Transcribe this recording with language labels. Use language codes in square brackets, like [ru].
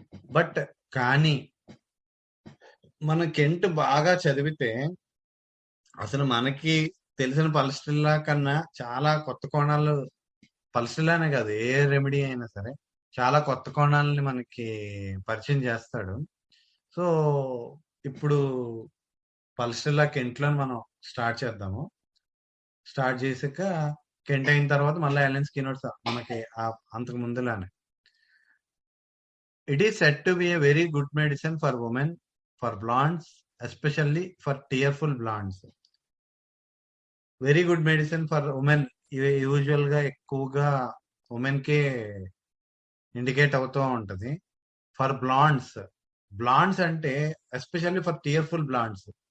[te] But కానీ మన Kent బాగా చదివితే అసలు మనకి తెలిసిన పల్స్టిల్లా కన్నా చాలా కొత్త కోణాలు, పల్స్టిల్లానే కాదు ఏ రెమెడీ అయినా సరే చాలా కొత్త కోణాలని మనకి పరిచయం చేస్తాడు. సో ఇప్పుడు పల్స్టిల్లా కెంట్లో మనం స్టార్ట్ చేద్దాము. స్టార్ట్ చేసాక కెంట్ అయిన తర్వాత మళ్ళీ ఎలెన్ స్కిన్నర్ మనకి అంతకు ముందులానే. [en] It is said to be a very good medicine for women, for blondes, especially for tearful blondes. Very good medicine for women. [te] ఇవి యూజువల్ గా ఎక్కువగా ఉమెన్ కే ఇండికేట్ అవుతూ ఉంటది. [en] For blondes, blondes అంటే especially for tearful blondes.